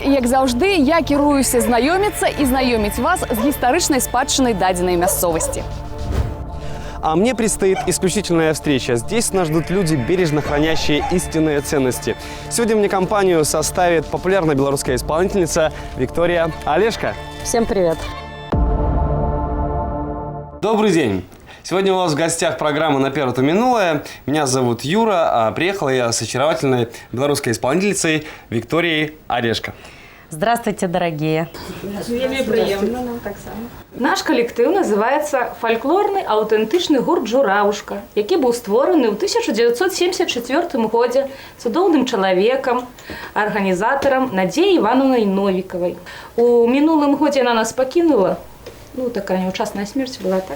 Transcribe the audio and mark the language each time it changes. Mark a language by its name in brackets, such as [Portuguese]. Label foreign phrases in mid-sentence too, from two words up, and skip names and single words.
[Belarusian] І, як заўжды, я кіруюся знаёміцца і знаёміць вас з гістарычнай спадчынай дадзенай мясцовасці. [Russian] А мне предстоит исключительная встреча. Здесь нас ждут люди, бережно хранящие истинные ценности. Сегодня мне компанию составит популярная белорусская исполнительница Виктория Олешко. Всем привет. Добрый день. Сегодня у вас в гостях программа «Наперед у минулое». Меня зовут Юра, а приехала я с очаровательной белорусской исполнительницей Викторией Олешко. Здравствуйте, дорогие. [Belarusian] Вельмі прыемна нам таксама. Наш калектыў называецца фальклорны аўтэнтычны гурт «Журавушка», які быў створаны ў 1974 годзе цудоўным чалавекам, арганізатарам Надзеяй Івановнай Новікавай. У мінулым годзе яна нас пакінула, такая няўчасная смерць была, так.